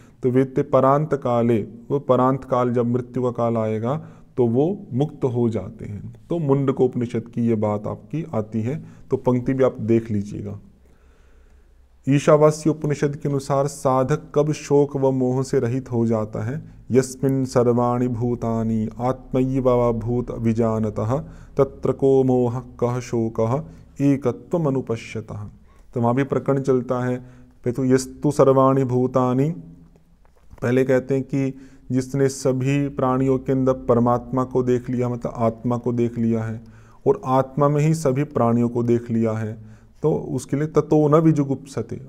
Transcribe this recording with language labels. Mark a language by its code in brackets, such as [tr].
[hi] तो वेत्ते परांत काले, वो परांत काल जब मृत्यु का काल आएगा तो वो मुक्त हो जाते हैं। तो मुंडकोपनिषद की ये बात आपकी आती है। तो पंक्ति भी आप देख लीजिएगा। ईशावास्य उपनिषद के अनुसार साधक कब शोक व मोह से रहित हो जाता है? [sa] यस्मिन् सर्वाणि भूतानि आत्मैव भूत विजानतः तत्र को मोह कः शोकः एकत्वम् अनुपश्यतः। [hi] तो वहाँ भी प्रकरण चलता है। तो [sa] यस्तु सर्वाणि भूतानि, [hi] पहले कहते हैं कि जिसने सभी प्राणियों के अंदर परमात्मा को देख लिया, मतलब आत्मा को देख लिया है, और आत्मा में ही सभी प्राणियों को देख लिया है, तो उसके लिए [sa] ततो न विजुगुप्सते।